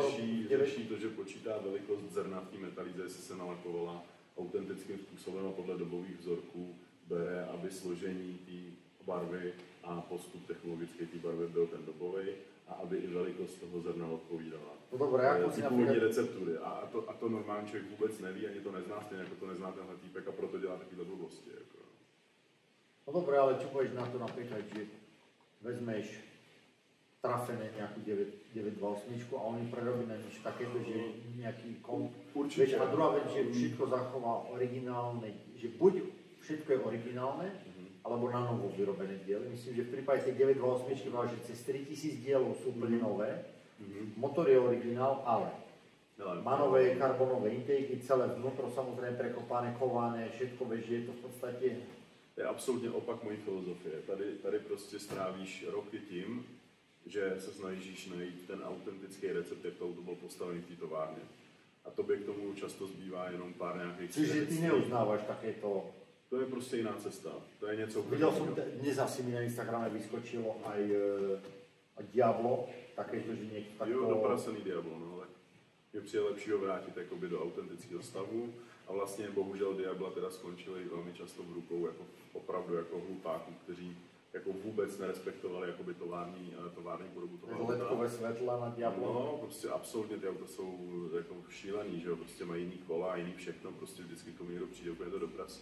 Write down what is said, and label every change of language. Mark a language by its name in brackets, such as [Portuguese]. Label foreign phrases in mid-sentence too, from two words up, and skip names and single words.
[Czech] Řeší to, že počítá velikost zrna v té metalíze, jestli se nalakovala autentickým způsobem a podle dobových vzorků bere, aby složení té barvy a postup technologický té barvy byl ten dobový a aby i velikost toho zrna odpovídala. No dobré, jako ty původní receptury. A to normální člověk vůbec neví, ani to nezná, stejně jako to nezná tenhle týpek a proto dělá takové blbosti. Jako. [Slovak] No dobré, ale čo povieš na to napríklad, že vezmeš trafené nejakú 928 a oni prerobí na niečo takéto, že nejaký komp. Určite. A druhá vec, že všetko zachová originálne, že buď všetko je originálne, alebo na novo vyrobené diely. Myslím, že v prípade tej 928 bola, že cez 3000 dielov sú úplne nové. Motor je originál, ale má nové karbonové intéky, celé vnútro samozrejme prekopané, kované, všetko, vieš, že je to v podstate... [Czech] To je absolutně opak mojí filozofie. Tady prostě strávíš roky tím, že se snažíš najít ten autentický recept, jak to auto bylo postavený v té továrně. A tobě k tomu často zbývá jenom pár nějakých... [Slovak] Čiže ty neuznáváš takéto... [Czech] To je prostě jiná cesta. To je něco... [Slovak] Videl som, dnes asi mi na Instagrame vyskočilo aj Diablo, takéto, že niekto takto... [Czech] Jo, dopracený Diablo, no ale je přijde lepší ho vrátit jakoby do autentického stavu. A vlastně bohužel Diabla teda skončili velmi často v rukou jako opravdu jako hlupáků, kteří jako vůbec nerespektovali jakoby tovární podobu toho auta. Ledkové světla na Diablo. No, prostě absolutně ty auta jsou jako šílený, že jo, prostě mají jiný kola, jiný všechno, prostě vždycky k tomu někdo přijde, úplně to doprasí.